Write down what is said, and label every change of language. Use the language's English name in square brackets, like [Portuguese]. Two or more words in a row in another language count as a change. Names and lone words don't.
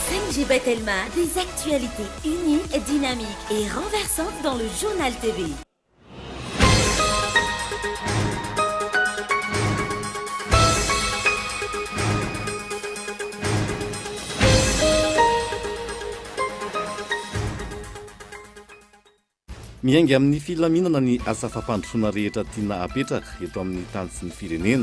[French] Najib Telma, des actualités uniques, dynamiques et renversantes dans le journal TV. [Malagasy] Miainga amin'ny filaminana ny asa fampandrosoana rehetra tiana apetraka eto amin'ny tany sy ny firenena.